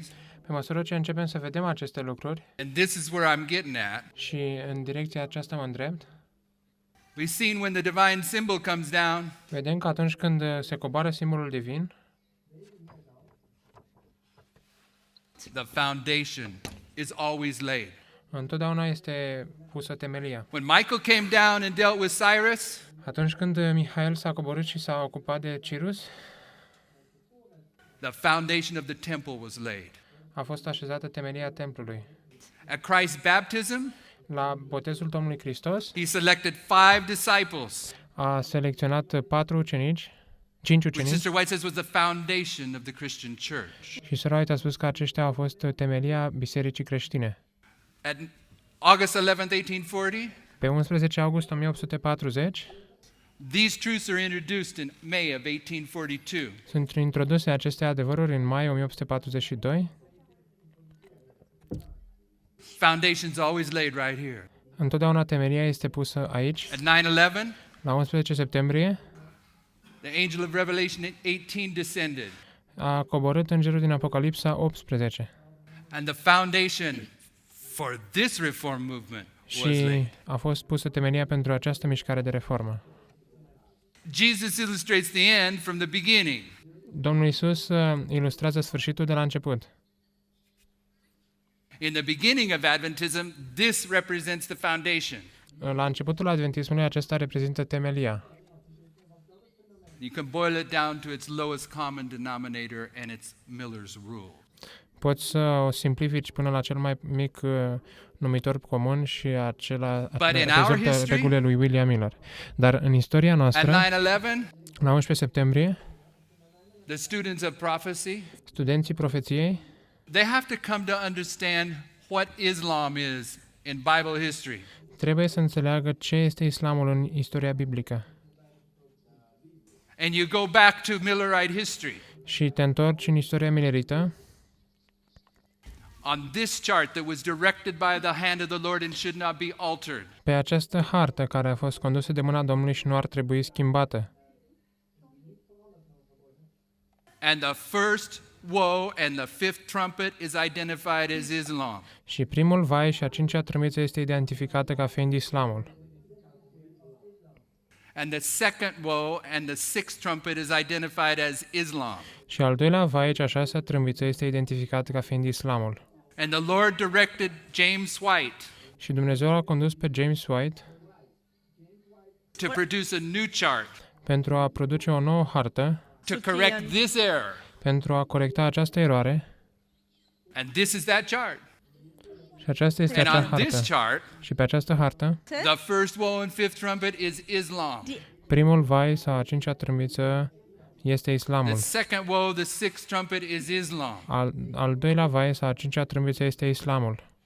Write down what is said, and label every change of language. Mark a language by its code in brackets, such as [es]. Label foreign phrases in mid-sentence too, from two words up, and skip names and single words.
[ro] Pe măsură ce începem să vedem aceste lucruri, [en] and this is where I'm getting at, [ro] și în direcția aceasta mă îndrept, [en] we've seen when the divine symbol comes down, [ro] vedem că atunci când se coboară simbolul divin, [en] the foundation is always laid. [ro] întotdeauna este pusă temelia. [en] When Michael came down and dealt with Cyrus, [ro] Atunci când Mihail s-a coborât și s-a ocupat de Cirus, [en] the foundation of the temple was laid. [ro] a fost așezată temelia templului. [en] At Christ's baptism, [ro] La botezul Domnului Hristos, [en] he selected 5 disciples, [ro] a selecționat 5 [en] which [ro] ucenici, [en] Sister White says was the foundation of the Christian church. [ro] și Sora White a spus că aceștia au fost temelia bisericii creștine. [en] At August 11th, 1840, [ro] Pe 11 august 1840 [en] these truths are introduced in May of 1842. [ro] sunt introduse aceste adevăruri în mai 1842. [en] Foundation's always laid right here. [ro] Întotdeauna temelia este pusă aici. [en] At 9/11, [ro] La 11 septembrie [en] the angel of Revelation 18 descended, [ro] a coborât îngerul din Apocalipsa 18 [en] and the foundation for this reform movement was [ro] și [en] laid. [ro] a fost pusă temelia pentru această mișcare de reformă. [en] Jesus illustrates the end from the beginning. [ro] Domnul Isus ilustrează sfârșitul de la început. [en] In the beginning of Adventism, this represents the foundation. [ro] La începutul adventismului acesta reprezintă temelia. [en] You can boil it down to its lowest common denominator, and it's Miller's rule. [ro] Poți să o simplifici până la cel mai mic numitor comun și acela [en] But in our [ro] reprezintă [en] history, [ro] regulile lui William Miller. Dar în istoria [en] At [ro] noastră, [en] 9/11, [ro] la 11 septembrie, [en] the students of prophecy, [ro] studenții profeției [en] they have to come to understand what Islam is in Bible history. [ro] trebuie să înțeleagă ce este islamul în istoria biblică. [en] And you go back to Millerite history. [ro] Și te întorci în istoria milerită, [en] On this chart that was directed by the hand of the Lord and should not be altered. [ro] pe această hartă care a fost condusă de mâna Domnului și nu ar trebui schimbată. [en] And the first woe and the fifth trumpet is identified as Islam. [ro] Și primul vai și a cincea trâmbiță este identificată ca fiind islamul. [en] And the second woe and the sixth trumpet is identified as Islam. [ro] Și al doilea vai și a șasea trâmbiță este identificată ca fiind islamul. [en] And the Lord directed James White [ro] Și Dumnezeu a condus pe James White [en] to produce a new chart [ro] pentru a produce o nouă hartă, [en] to correct this error. [ro] pentru a corecta această eroare. [en] And this is that chart. [ro] Și aceasta este [en] And [ro] acea [en] on this [ro] hartă. [en] chart, [ro] Și pe această hartă, [en] the first woe and fifth trumpet is Islam. [ro] primul vai sau a cincea trâmbiță este [en] The [ro] islamul. [en] second woe, the sixth trumpet is Islam. [ro] Al doilea vai sau a cincea trâmbiță este islamul.